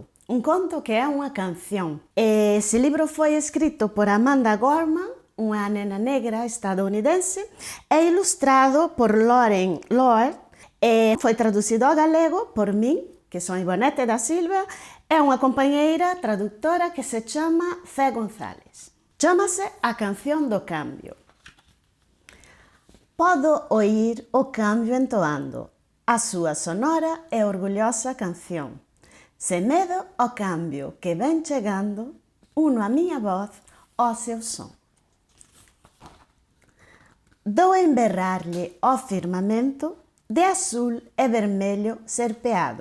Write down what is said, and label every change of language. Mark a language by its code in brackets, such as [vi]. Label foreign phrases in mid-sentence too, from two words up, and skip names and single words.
[pt] Um conto que é uma canção. Esse livro foi escrito por Amanda Gorman, uma nena negra estadunidense, e ilustrado por Lauren Lohr. Foi traduzido ao galego por mim, que sou Ivonete da Silva, e uma companheira tradutora que se chama Fé González. Chama-se A Canção do Cambio. [gl] Podo oír o cambio entoando a súa sonora e orgullosa canción. Sen medo ao cambio que ven chegando, uno a miña voz ao seu son. Dou a emberrarlle ao firmamento de azul e vermelho serpeado.